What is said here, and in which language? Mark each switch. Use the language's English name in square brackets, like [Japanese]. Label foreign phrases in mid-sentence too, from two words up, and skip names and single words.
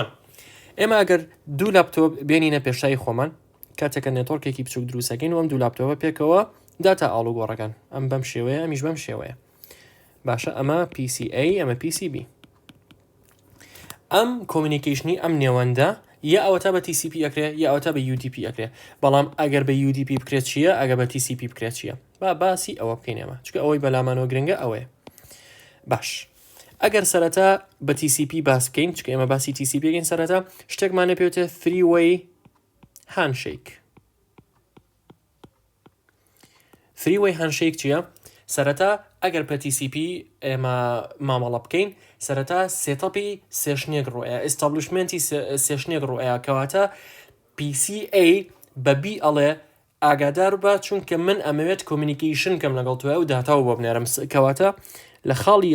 [Central Kurdish] ئێمە ئەگەر دوو لاپتۆپ بێنینە پێشای خۆمان کاتێکە نێتۆرکێکی بچوک دروستەکەین و ئەم دوو لاپتۆپە پێکەوە داتا ئاڵوگۆڕەکان ئەم بەم شێوەیە ئەمیش بەم شێوەیە باشە ئەمە PCA ئەمە PCB ئەم کۆمینیکیشنی ئەم نێوەندە یا ئەوەتا بە TCP ئەکرێ یا ئەوەتا بە UDP ئەکرێ بەڵام ئەگەر بە UDP بکرێت چییە ئەگە بە TCP بکرێت چییە باسی ئەوە بکەین ئێمە چکە ئەوەی بەلامانەوە گرنگە ئەوەیە. باش ئەگەر سەرەتا بە TCP باس بکەین چکە ئێمە باسی TCP بگەین سەرەتا شتێکمانە پێوتێ [English] three-way handshake. three-way handshake چییە؟ [Central Kurdish] سەرەتا ئەگەر بە TCP ئێمە مامەڵە بکەین سەرەتا سێتەپی سێشنێک ڕۆیە ئێستابلیشمنتی سێشنێک ڕۆیە کەواتە PCA بەبی ئەڵێ ئاگادار بە چونکە من ئەمەوێت کۆمینیکیشن کەم لەگەڵ توە و داتاوە بۆ بنێرم کەواتە لە خاڵی